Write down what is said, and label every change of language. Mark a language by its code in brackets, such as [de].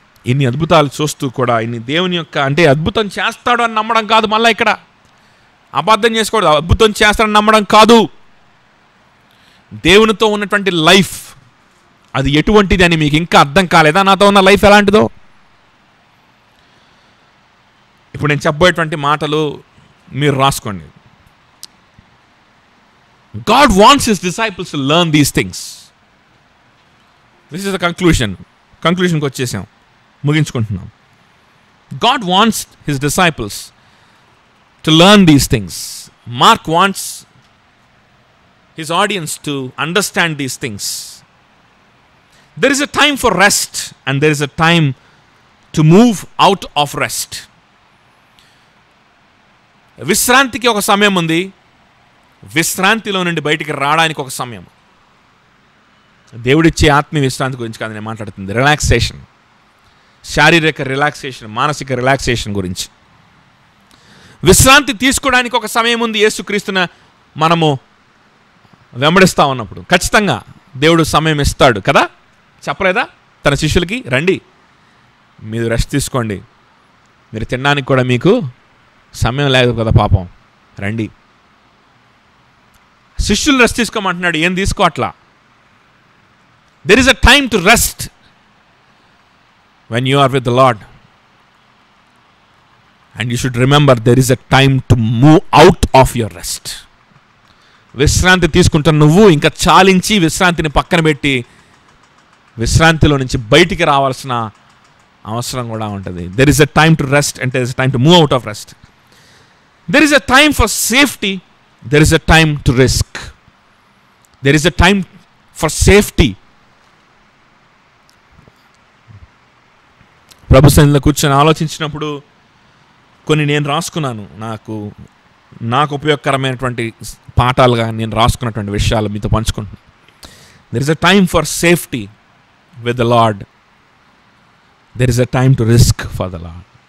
[te] ఇన్ని అద్భుతాలు చూస్తూ కూడా, ఇన్ని దేవుని యొక్క, అంటే అద్భుతం చేస్తాడు అని నమ్మడం కాదు, మళ్ళీ ఇక్కడ అబద్ధం చేసుకోవడం, అద్భుతం చేస్తాడని నమ్మడం కాదు. దేవునితో ఉన్నటువంటి లైఫ్ అది ఎటువంటిది అని మీకు ఇంకా అర్థం కాలేదా? నాతో ఉన్న లైఫ్ ఎలాంటిదో ఇప్పుడు నేను చెప్పబోయేటువంటి మాటలు మీరు రాసుకోండి. [en] God wants his disciples to learn these things. This is the conclusionకి [te] వచ్చేసాం, ముగించుకుంటున్నాం. [en] God wants his disciples to learn these things. Mark wants his audience to understand these things. There is a time for rest and there is a time to move out of rest. [te] విశ్రాంతికి ఒక సమయం ఉంది, విశ్రాంతిలో నుండి బయటికి రావడానికి ఒక సమయం. దేవుడిచ్చే ఆత్మీయ విశ్రాంతి గురించి కాదు నేను మాట్లాడుతుంది, రిలాక్సేషన్, శారీరక రిలాక్సేషన్, మానసిక రిలాక్సేషన్ గురించి. విశ్రాంతి తీసుకోవడానికి ఒక సమయం ఉంది. యేసుక్రీస్తున మనము వెంబడిస్తూ ఉన్నప్పుడు ఖచ్చితంగా దేవుడు సమయం ఇస్తాడు కదా. చెప్పలేదా తన శిష్యులకి, రండి మీరు రెస్ట్ తీసుకోండి, మీరు తినడానికి కూడా మీకు సమయం లేదు కదా పాపం, రండి. శిష్యులు రెస్ట్ తీసుకోమంటున్నాడు, ఏం తీసుకో అట్లా. There is a time to rest when you are with the lord. [en] And you should remember there is a time to move out of your rest. [te] విశ్రాంతి తీసుకుంటున్న నువ్వు ఇంకా చాలించి విశ్రాంతిని పక్కన పెట్టి విశ్రాంతిలో నుంచి బయటికి రావాల్సిన అవసరం కూడా ఉంటుంది. [en] There is a time to rest and there is a time to move out of rest. There is a time for safety, there is a time to risk. There is a time for safety. [te] ప్రభు సన్నిధిలో కూర్చొని ఆలోచించినప్పుడు కొన్ని నేను రాసుకున్నాను, నాకు ఉపయోగకరమైనటువంటి పాఠాలుగా నేను రాసుకున్నటువంటి విషయాలు మీతో పంచుకుంటున్నాను. [en] There is a time for safety with the Lord, there is a time to risk for the Lord.